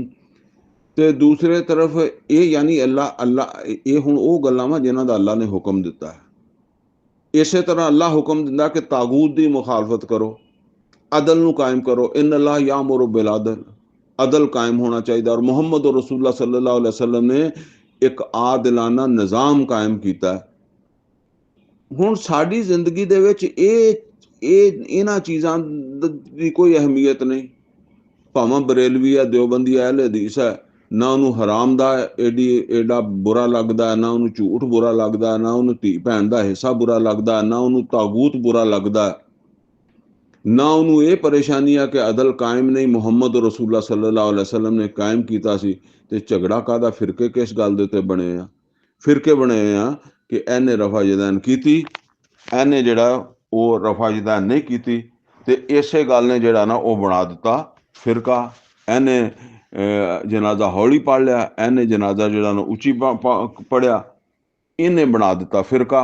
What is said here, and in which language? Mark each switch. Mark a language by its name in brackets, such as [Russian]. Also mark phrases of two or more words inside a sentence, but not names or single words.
[Punjabi] ਤੇ ਦੂਸਰੇ ਤਰਫ ਇਹ ਯਾਨੀ ਅੱਲਾ ਇਹ ਹੁਣ ਉਹ ਗੱਲਾਂ ਵਾ ਜਿਨ੍ਹਾਂ ਦਾ ਅੱਲਾ ਨੇ ਹੁਕਮ ਦਿੱਤਾ ਹੈ। ਇਸੇ ਤਰ੍ਹਾਂ ਅੱਲਾ ਹੁਕਮ ਦਿੰਦਾ ਕਿ ਤਾਗੂਤ ਦੀ ਮੁਖਾਲਫਤ ਕਰੋ, ਅਦਲ ਨੂੰ ਕਾਇਮ ਕਰੋ। [Arabic] إن الله يأمر بالعدل, [Punjabi] ਅਦਲ ਕਾਇਮ ਹੋਣਾ ਚਾਹੀਦਾ। ਔਰ ਮੁਹੰਮਦ [Arabic] رسول الله صلى الله عليه وسلم [Punjabi] ਨੇ ਇੱਕ ਆਦਿਲਾਨਾ ਨਿਜ਼ਾਮ ਕਾਇਮ ਕੀਤਾ। ਹੁਣ ਸਾਡੀ ਜ਼ਿੰਦਗੀ ਦੇ ਵਿੱਚ ਇਹਨਾਂ ਚੀਜ਼ਾਂ ਦੀ ਕੋਈ ਅਹਿਮੀਅਤ ਨਹੀਂ। ਭਾਵੇਂ ਬਰੇਲਵੀ ਹੈ, ਦਿਓਬੰਦੀ ਹੈ, ਅਹਿਲੇ ਹਦੀਸ ਹੈ, ਨਾ ਉਹਨੂੰ ਹਰਾਮ ਦਾ ਐਡਾ ਬੁਰਾ ਲੱਗਦਾ, ਨਾ ਉਹਨੂੰ ਝੂਠ ਬੁਰਾ ਲੱਗਦਾ, ਨਾ ਉਹਨੂੰ ਧੀ ਭੈਣ ਦਾ ਹਿੱਸਾ ਬੁਰਾ ਲੱਗਦਾ, ਨਾ ਉਹਨੂੰ ਤਾਗੂਤ ਬੁਰਾ ਲੱਗਦਾ, ਨਾ ਉਹਨੂੰ ਇਹ ਪਰੇਸ਼ਾਨੀ ਆ ਕਿ ਅਦਲ ਕਾਇਮ ਨਹੀਂ, ਮੁਹੰਮਦ [Arabic] رسول الله صلى الله عليه وسلم [Punjabi] ਨੇ ਕਾਇਮ ਕੀਤਾ ਸੀ। ਤੇ ਝਗੜਾ ਕਾਹਦਾ? ਫਿਰਕੇ ਕਿਸ ਗੱਲ ਦੇ ਉੱਤੇ ਬਣੇ ਆ? ਫਿਰਕੇ ਬਣੇ ਆ ਕਿ ਇਹਨੇ ਰਫਾ ਜਦੈਨ ਕੀਤੀ, ਇਹਨੇ ਜਿਹੜਾ ਉਹ ਰਫਾ ਜਦੈਨ ਨਹੀਂ ਕੀਤੀ, ਤੇ ਇਸੇ ਗੱਲ ਨੇ ਜਿਹੜਾ ਨਾ ਉਹ ਬਣਾ ਦਿੱਤਾ ਫਿਰਕਾ। ਇਹਨੇ ਜਨਾਜ਼ਾ ਹੌਲੀ ਪੜ੍ਹ ਲਿਆ, ਇਹਨੇ ਜਨਾਜ਼ਾ ਜਿਹੜਾ ਨਾ ਉੱਚੀ ਪੜ੍ਹਿਆ, ਇਹਨੇ ਬਣਾ ਦਿੱਤਾ ਫਿਰਕਾ।